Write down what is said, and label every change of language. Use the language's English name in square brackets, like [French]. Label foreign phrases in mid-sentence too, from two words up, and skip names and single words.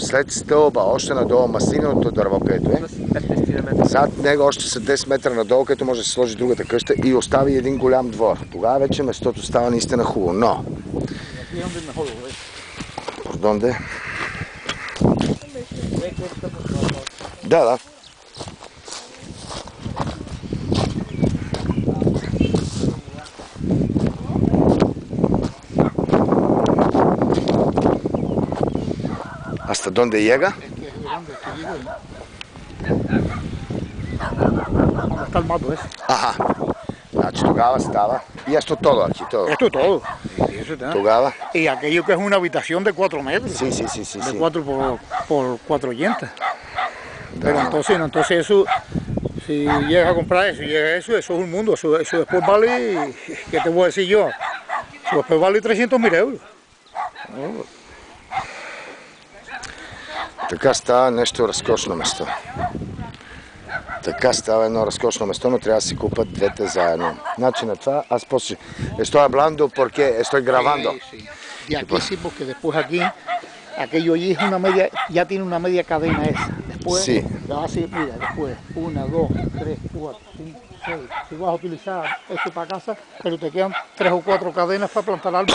[Bulgarian] След стълба, още надолу маслиновото дърво, където е. Зад него още са 10 метра надолу, където може да се сложи другата къща и остави един голям двор. Тогава вече местото става наистина хубаво, но... Донде? Да. [Spanish] ¿Hasta dónde llega? Está el mato ese. Ajá. [Bulgarian] Значи тогава става. [Spanish] Y esto todo aquí, todo. Esto todo. [Bulgarian] Тогава. [Spanish] Y aquello que es una habitación de 4 metros. Sí. De 4 por 4 llentas. Pero entonces eso, si llegas a comprar eso, eso es un mundo. Eso después vale, ¿qué te voy a decir yo? Eso después vale 300.000 euros. [Bulgarian] Така става нещо разкошно место. Така става едно разкошно место, но трябва да си купат двете заедно. Значи на това, аз после... [Spanish] Estoy hablando porque estoy grabando. Sí. Y aquí sí, porque después aquí, aquello allí es una media, ya tiene una media cadena esa. Después, sí. Así, mira, después, 1, 2, 3, 4, 5, 6. Si vas a utilizar esto para casa, pero te quedan 3 o 4 cadenas para plantar algo.